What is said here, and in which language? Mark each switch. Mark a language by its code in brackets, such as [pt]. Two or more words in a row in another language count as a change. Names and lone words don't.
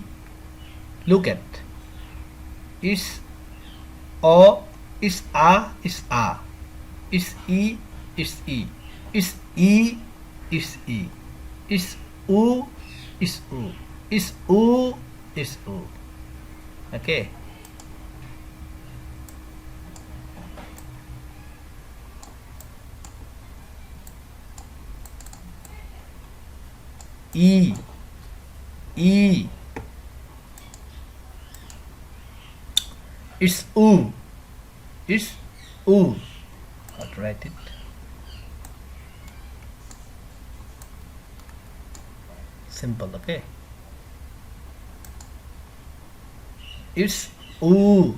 [en] Look at. It's O. It's A. It's A. It's E. It's E. It's E. It's E. It's U. It's U. It's U. It's U. Okay. E. E. It's U. It's U. How to write it? Simple, okay? It's U.